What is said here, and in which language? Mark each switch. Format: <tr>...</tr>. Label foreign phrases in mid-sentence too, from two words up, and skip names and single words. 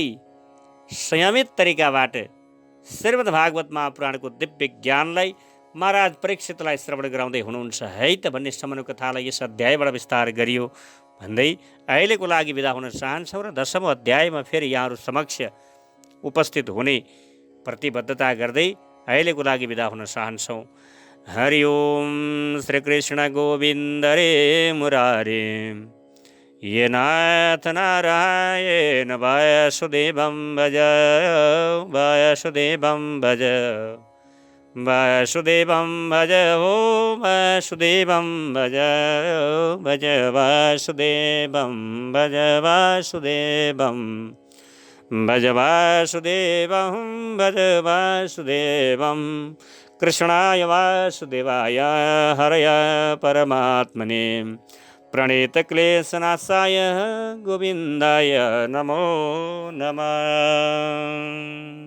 <ne>संयमित तरिकाबाट श्रीमद् भागवत महापुराणको दिव्य ज्ञानलाई महाराज परीक्षितलाई श्रवण गराउँदै हुनुहुन्छ है त भन्ने सम्म कथालाई यस अध्यायबाट विस्तार गरियो भन्दै अहिलेको लागि बिदा हुन चाहन्छौँ र 10औं अध्यायमा फेरि यहाँहरू समक्ष उपस्थित हुने प्रतिबद्धता गर्दै अहिलेको लागि बिदा हुन चाहन्छौँ।</ne> <sa>हरि ओम श्री कृष्ण गोविन्द रे मुरारे ये नाथ नारायण वासुदेवं भज वासुदेवं भज वासुदेवं भज ओ वासुदेवं भज भज वासुदेवं भज वासुदेवं भज वासुदेवं भज वासुदेवं कृष्णाय वासुदेवाय हरय परमात्मने प्रणीतक्लेशनाशाय गोविन्दाय नमो नमः।</sa>